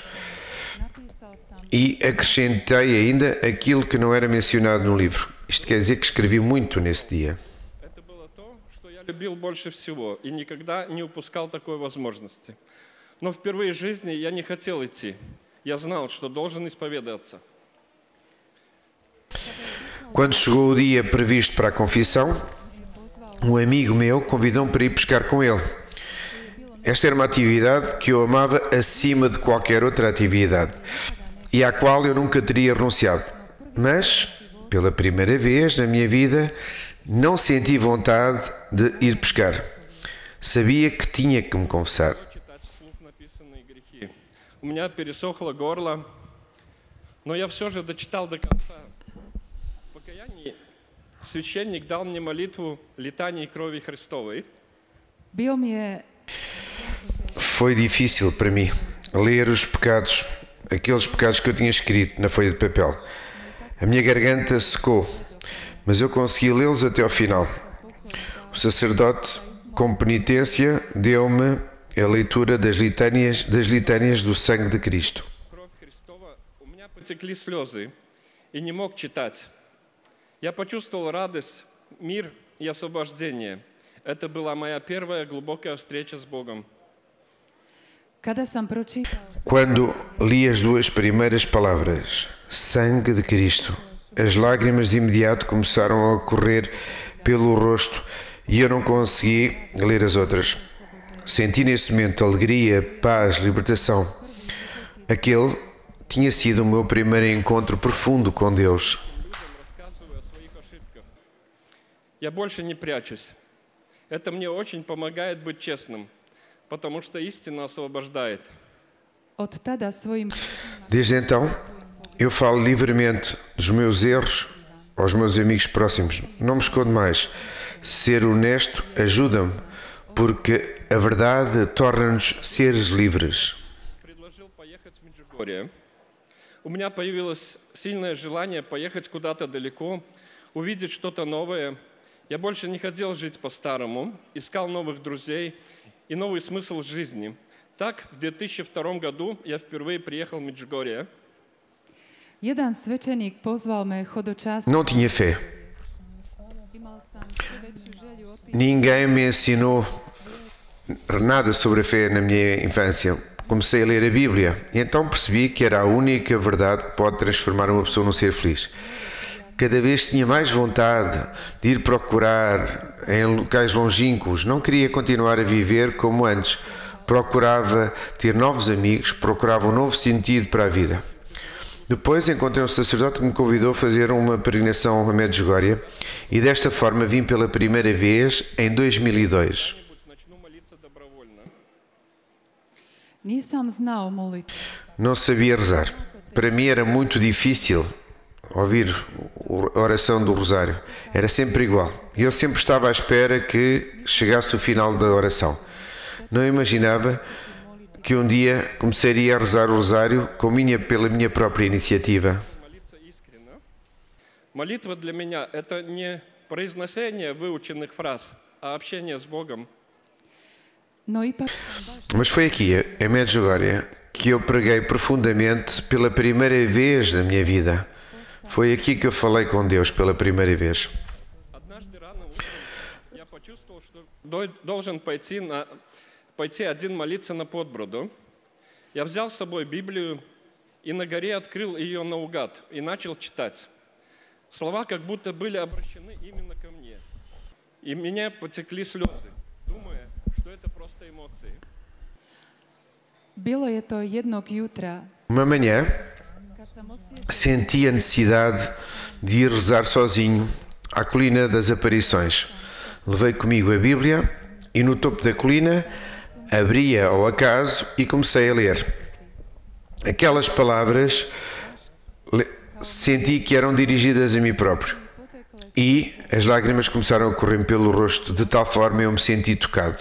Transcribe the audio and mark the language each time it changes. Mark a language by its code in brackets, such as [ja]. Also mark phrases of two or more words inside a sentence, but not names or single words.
[hr] napisao sam [pt] e acrescentei ainda aquilo que não era mencionado no livro. Isto quer dizer que escrevi muito nesse dia. [ru] Это было то, что я любил больше всего и никогда не упускал такой возможности. Но впервые в жизни я не хотел идти. Я знал, что должен исповедаться. [pt] Quando chegou o dia previsto para a confissão, um amigo meu convidou-me para ir pescar com ele. Esta era uma atividade que eu amava acima de qualquer outra atividade e à qual eu nunca teria renunciado. Mas, pela primeira vez na minha vida, não senti vontade de ir pescar. Sabia que tinha que me confessar. [ru] Читать вслух написанные грехи. У меня пересохло горло, но я все же дочитал до конца. В покаянии священник дал мне молитву летаний крови Христовой. [hr] bio mi je [pt] Foi difícil para mim ler os pecados, aqueles pecados que eu tinha escrito na folha de papel. A minha garganta secou, mas eu consegui lê-los até ao final. O sacerdote, com penitência, deu-me a leitura das litânias do sangue de Cristo. [ru] Кровь Христова, у меня потекли слезы и не мог читать. Я почувствовал радость, мир и освобождение. Это была моя первая глубокая встреча с Богом. [hr] kada sam pročitao [pt] Quando li as duas primeiras palavras, sangue de Cristo, as lágrimas de imediato começaram a correr pelo rosto e eu não consegui ler as outras. Senti nesse momento alegria, paz, libertação. Aquele tinha sido o meu primeiro encontro profundo com Deus. [ru] Рассказываю о своих ошибках. Я больше не прячусь. Это мне очень помогает быть честным, потому что истина освобождает. [hr] od tada svojim [pt] Desde então, eu falo livremente dos meus erros aos meus amigos próximos. Não me escondo mais. Ser honesto ajuda-me, porque a verdade torna-nos seres livres. [ru] Предложил поехать в Меджугорье. У меня появилось сильное желание поехать куда-то далеко, увидеть что-то новое. Я больше не хотел жить по-старому, искал новых друзей и новый смысл жизни. Так, в 2002 году я впервые приехал в Меджугорье. [hr] jedan svećenik pozvao me hodočastiti. [pt] Não tinha fé. [hr] Imao sam sve veću želju otići. [pt] Ninguém me ensinou nada sobre a fé na minha infância. Comecei a ler a Bíblia e então percebi que era a única verdade que pode transformar uma pessoa num ser feliz. Cada vez tinha mais vontade de ir procurar em locais longínquos. Não queria continuar a viver como antes. Procurava ter novos amigos, procurava um novo sentido para a vida. Depois encontrei um sacerdote que me convidou a fazer uma peregrinação a Medjugorje e desta forma vim pela primeira vez em 2002. [ru] Кто-нибудь [hr] Nisam znao moliti. [pt] Não sabia rezar. Para mim era muito difícil ouvir a oração do rosário. Era sempre igual. E eu sempre estava à espera que chegasse o final da oração. Não imaginava que um dia começaria a rezar o rosário pela minha própria iniciativa. [ru] Молиться искренне. Молитва для меня – это не произношение выученных фраз, а общение с Богом. [hr] No ipak sam baš [pt] Mas foi aqui, em Medjugorje, que eu preguei profundamente pela primeira vez na minha vida. Foi aqui que eu falei com Deus pela primeira vez. [ru] Однажды рано утром я почувствовал, что должен пойти один молиться на Подброду. Я взял с собой Библию и на горе открыл ее наугад и начал читать. Слова как будто были обращены именно ко мне. И меня потекли слезы, думая, что это просто эмоции. [hr] bilo je to jednog jutra [pt] Uma manhã, [hr] kad sam osjetila [pt] senti a necessidade de ir rezar sozinho à colina das aparições. Levei comigo a Bíblia e no topo da colina abria ao acaso e comecei a ler. Aquelas palavras senti que eram dirigidas a mim próprio e as lágrimas começaram a correr pelo rosto de tal forma eu me senti tocado.